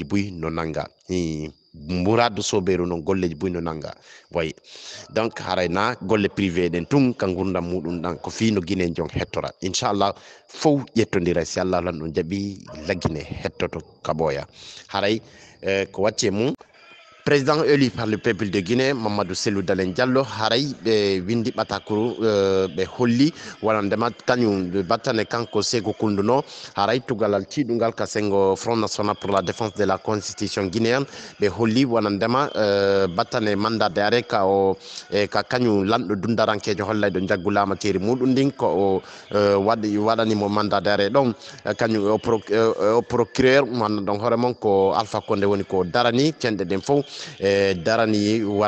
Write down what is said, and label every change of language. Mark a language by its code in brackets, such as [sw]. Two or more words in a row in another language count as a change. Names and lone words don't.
[ff] buy no nanga Mouradou Soberu noon golleji buy no nanga wayi donc haray na golle privé ɗen tun ka gurdam muɗum ɗan ko fi no guine jon hettora inchallah fof ƴettodira si Allah lan ɗum jaaɓi laggine hettoto kaɓoya haray ko wacce mum [fr] président élu par le peuple de Guinée [ff] Mamadou Cellou Dalein Diallo haray ɓe windi ɓatakuru ɓe holli wonandema kañum battane kanko Sékou Kounduno haray tugalal tiɗugal ka sengo [fr] Front National pour la défense de la constitution guinéenne [ff] ɓe holli wonandema battane [fr] mandat d'arrêt [ff] ka o ka kañum lanɗo dundarankejo hollayɗo jaggu lamakeri muɗum ndin ko o waɗanimo [fr] mandat d'arrêt [ff] ɗon kañum o procureur manna ɗon hoore mon ko Alpha Condé woni ko darani cenɗe ɗen fof darani